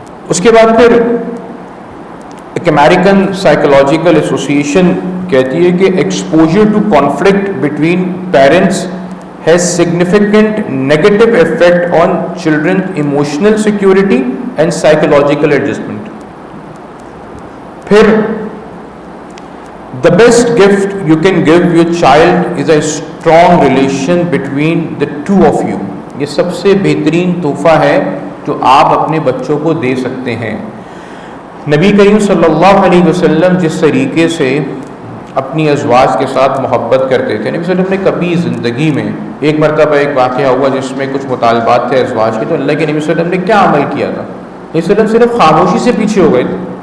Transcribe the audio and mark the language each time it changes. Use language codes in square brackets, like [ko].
[ur] اس کے بعد پھر ایک [en] American Psychological Association [ur] کہتی ہے کہ [en] Exposure to conflict between parents has significant negative effect on children's emotional security and psychological adjustment. پھر the best gift you can give your child is a strong relation between the two of you. [ur] یہ سب سے بہترین تحفہ ہے جو آپ اپنے بچوں کو دے سکتے ہیں۔ نبی کریم صلی اللہ علیہ وسلم جس طریقے سے اپنی ازواج کے ساتھ محبت کرتے تھے، نبی صلی اللہ علیہ وسلم نے کبھی زندگی میں، ایک مرتبہ ایک واقعہ ہوا جس میں کچھ مطالبات تھے ازواج کے، تو اللہ کے نبی صلی اللہ علیہ وسلم نے کیا عمل کیا تھا؟ نبی صلی اللہ علیہ وسلم صرف خاموشی سے پیچھے ہو گئے تھے،